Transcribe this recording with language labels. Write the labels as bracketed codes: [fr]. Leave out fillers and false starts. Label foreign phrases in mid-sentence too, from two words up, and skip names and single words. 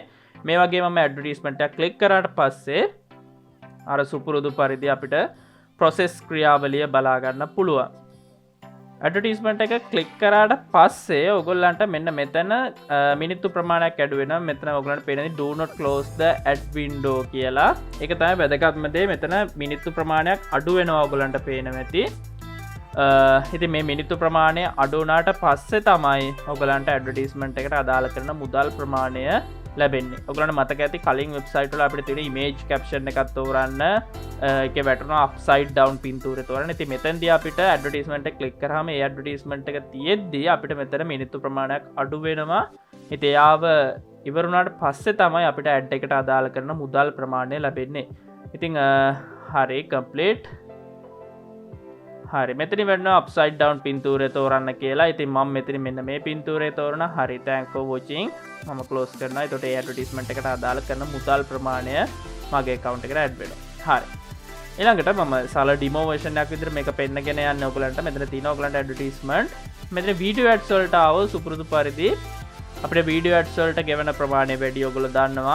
[si] මේ වගේ මම advertisement එක click කරාට පස්සේ අර සුපුරුදු පරිදි අපිට process ක්‍රියාවලිය බලා ගන්න පුළුවන්. ඇඩ්වර්ටයිස්මන්ට් එක ක්ලික් කරාට පස්සේ ඔයගොල්ලන්ට මෙන්න මෙතන මිනිත්තු ප්‍රමාණයක් ඇඩ් වෙනවා. මෙතන ඔයගොල්ලන්ට පේන්නේ [en] do not close the ad window [si] කියලා. ඒක තමයි වැදගත්ම දේ. මෙතන මිනිත්තු ප්‍රමාණයක් අඩු වෙනවා ඔයගොල්ලන්ට පේනවා ඇති. ඉතින් මේ මිනිත්තු ප්‍රමාණය අඩු වුණාට පස්සේ තමයි ඔයගොල්ලන්ට ඇඩ්වර්ටයිස්මන්ට් එකට අදාළ කරන මුදල් ප්‍රමාණය ලැබෙන්නේ. ඔයගොල්ලන්ට මතක ඇති කලින් වෙබ්සයිට් වල අපිට තියෙන [en] image caption [si] එකක් තෝරන්න ඒකේ වැටෙනවා [en] upside down [si] පින්තූරය තෝරන්න. ඉතින් මෙතෙන්දී අපිට advertisement එක click කරාම ඒ advertisement එක තියෙද්දී අපිට මෙතන මිනිත්තු ප්‍රමාණයක් අඩු වෙනවා. ඉතින් එයාව ඉවර වුණාට පස්සේ තමයි අපිට ad එකට අදාළ කරන මුදල් ප්‍රමාණය ලැබෙන්නේ. ඉතින් හරි complete. හරි මෙතනින් වෙනවා [en] upside down [si] පින්තූරය තෝරන්න කියලා. ඉතින් මම මෙතනින් මෙන්න මේ පින්තූරය තෝරන. හරි [en] thanks for watching. [si] මම close කරනවා. එතකොට ඒ advertisement එකට අදාළ කරන මුදල් ප්‍රමාණය මගේ account එකට add වෙනවා. හරි ඊළඟට මම සාල [en] demo version [si] එකක් විදිහට මේක පෙන්නගෙන යන්න ඔයගලන්ට. මෙතන තියෙනවා ඔයගලන්ට ඇඩ්වර්ටයිස්මන්ට්. මෙතන [en] video ads [si] වලට ආව සුපුරුදු පරිදි අපිට [en] video ads [si] වලට ගෙවන ප්‍රමාණය වැඩි ඔයගොල්ලෝ දන්නවා.